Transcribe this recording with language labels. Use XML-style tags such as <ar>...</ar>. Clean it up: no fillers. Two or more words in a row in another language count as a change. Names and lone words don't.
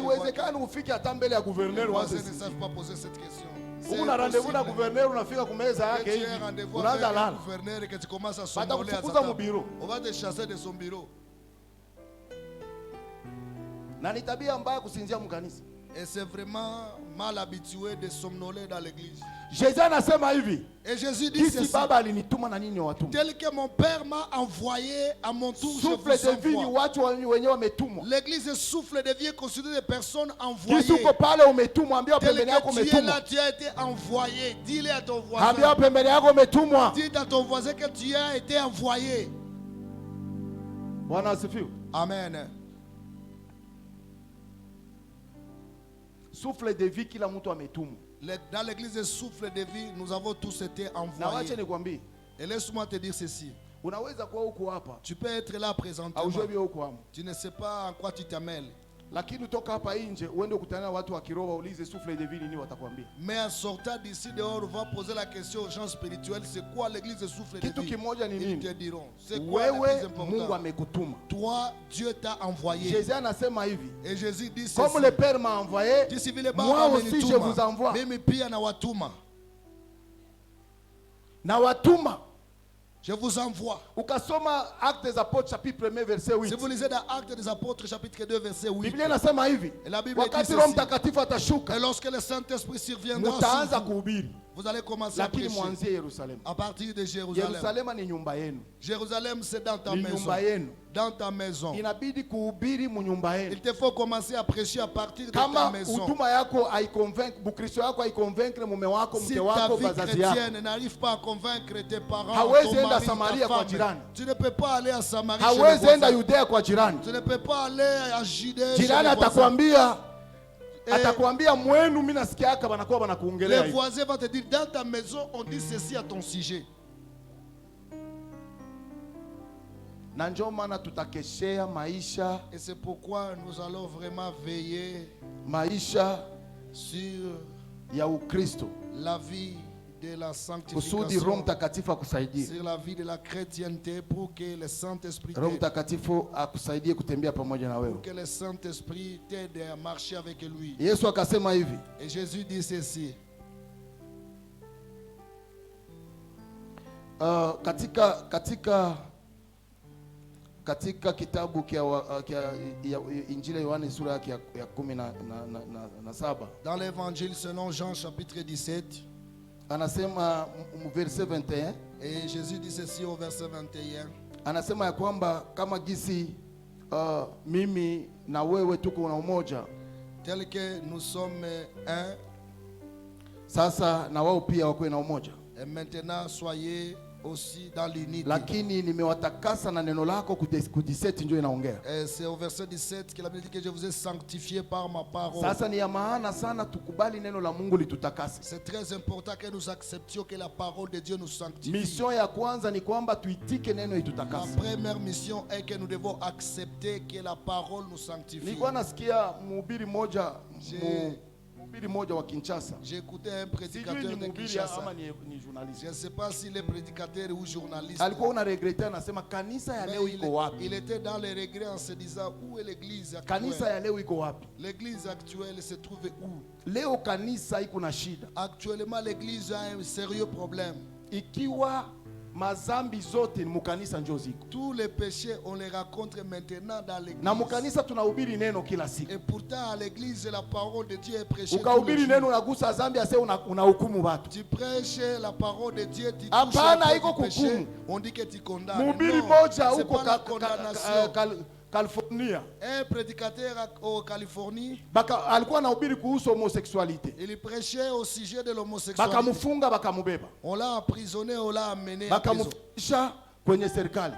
<fr>Les voisins ne savent pas poser cette question.</fr> <sw>Uko na rendez-vous na gouverneur unafika kumeza yake hivi. Unaanza lala.</sw> <fr>Gouverneur que tu commences à somnoler à sa table. On va te chasser de son bureau.</fr> <sw>Na ni tabia mbaya kusinzia mkanisa.</sw> <fr>Et c'est vraiment mal habitué de somnoler dans l'église.</fr> <sw>Jésus anasema hivi.</sw> <fr>Et Jésus dit ceci.</fr> <sw>Baba alinituma na nini watuma.</sw> <fr>Tel que mon père m'a envoyé, à mon tour je vous envoie.</fr> <sw>Souffle de vie ni watu wenyewe wametumwa.</sw> <fr>L'église souffle de vie est constituée de personnes envoyées.</fr> <sw>Kisi uko pale umetumwa, ambia pembeni yako umetumwa.</sw> <fr>Tu as été envoyé. Dis-le à ton voisin.</fr> <sw>Ambia pembeni yako umetumwa.</sw> <fr>Dis à ton voisin que tu as été envoyé.</fr> <sw>Bwana asifiwe. Amen. Souffle de vie kila mtu ametumwa.</sw> <fr>Dans l'église de souffle de vie, nous avons tous été envoyés. Et laisse-moi te dire ceci. Tu peux être là présentement. Tu ne sais pas en quoi tu t'amènes. Mais en sortant d'ici dehors, on va poser la question aux gens spirituels, c'est quoi l'église de souffle de vie? Ils te diront, c'est quoi le plus important? Toi, Dieu t'a envoyé. Et Jésus dit ceci. Comme le Père m'a envoyé, moi aussi je vous envoie.</fr> <sw>Mimi pia na watuma. Na watuma.</sw> <fr>Je vous envoie.</fr> <sw>Ukasoma</sw> <fr>Actes des Apôtres chapitre 1 verset 8. Si vous lisez dans Actes des Apôtres chapitre 2 verset 8.</fr> <sw>Biblia inasema hivi.</sw> <fr>Et la Bible dit</fr> <sw>wakati Roho Mtakatifu atashuka.</sw> <fr>Et lorsque le Saint-Esprit surviendra,</fr> <sw>mutaanza kuhubiri.</sw> <fr>Vous allez commencer à prêcher. À partir de Jérusalem. Jérusalem, c'est dans ta maison. Dans ta maison. Il te faut commencer à prêcher à partir de ta maison. Si ta vie chrétienne n'arrive pas à convaincre tes parents, ton mari, ta femme, tu ne peux pas aller à Samarie chez les voisins. Tu ne peux pas aller à Judée chez les voisins.</fr> <sw>Atakwambia mwenu mimi nasikiaka banakuwa banakuongelea hivi.</sw> <fr>Les voisins vont te dire dans ta maison on dit ceci à ton sujet.</fr> <sw>Na ndio maana tutakeshea maisha,</sw> <fr>et c'est pourquoi nous allons vraiment veiller</fr> <sw>maisha</sw> <fr>sur</fr> <sw>ya Ukristo,</sw> <fr>la vie de la sanctification,</fr> <sw>kusudi Roho Mtakatifu akusaidie,</sw> <fr>sur la vie de la chrétienté, pour que le Saint-Esprit</fr> <sw>Roho Mtakatifu akusaidie kutembea pamoja na wewe,</sw> <fr>pour que le Saint-Esprit t'aide à marcher avec lui.</fr> <sw>Yesu akasema hivi,</sw> <fr>et Jésus dit ceci,</fr> <sw>katika kitabu kia Injili ya Yohane sura ya 17,</sw> <fr>dans l'évangile selon Jean chapitre 17,</fr> <sw>anasema verset 21,</sw> <fr>et Jésus dit ceci au verset 21,</fr> <sw>anasema ya kwamba kama gisi mimi na wewe tuko na umoja,</sw> <fr>tel que nous sommes un,</fr> <sw>sasa na wao pia wako na umoja,</sw> <fr>et maintenant soyez aussi dans l'unité.</fr> <sw>Lakini nimewatakasa na neno lako, ku 17 ndio inaongea.</sw> <fr>C'est au verset 17 que la Bible dit que je vous ai sanctifié par ma parole.</fr> <sw>Sasa ni ya maana sana tukubali neno la Mungu litutakase.</sw> <fr>C'est très important que nous acceptions que la parole de Dieu nous sanctifie.</fr> <sw>Mission ya kwanza ni kwamba tuitike neno itutakase.</sw> <fr>La première mission est que nous devons accepter que la parole nous sanctifie.</fr> <sw>Nilikuwa nasikia mhubiri mmoja wa Kinshasa.</sw> <fr>J'ai écouté un prédicateur de Kinshasa. Je ne sais pas s'il est prédicateur ou journaliste. Il était dans les regrets en se disant où est l'église actuelle. L'église actuelle se trouve où? Actuellement l'église a un sérieux problème.</fr> <sw>Mazambi zote mukanisa njo ziko.</sw> <fr>Tous les péchés on les rencontre maintenant dans l'église.</fr> <sw>Na mukanisa tunahubiri neno kila siku.</sw> <fr>Et pourtant à l'église la parole de Dieu est prêchée.</fr> <sw>Ukahubiri neno unagusa zambi ase unahukumu watu.</sw> <fr>Tu prêches la parole de Dieu, tu</fr> <sw>hapana iko kuhukumu.</sw> <fr>On dit que tu condamnes.</fr> <sw>Mhubiri moja huko California.</sw> <fr>Un prédicateur au Californie.</fr> <sw>Alikuwa anahubiri kuhusu homosexualité.</sw> <fr>Il prêchait au sujet de l'homosexualité.</fr> <sw>Bakamufunga bakamubeba.</sw> <fr>On l'a emprisonné, on l'a amené.</fr> <sw>Bakamufisha kwenye serikali.</sw>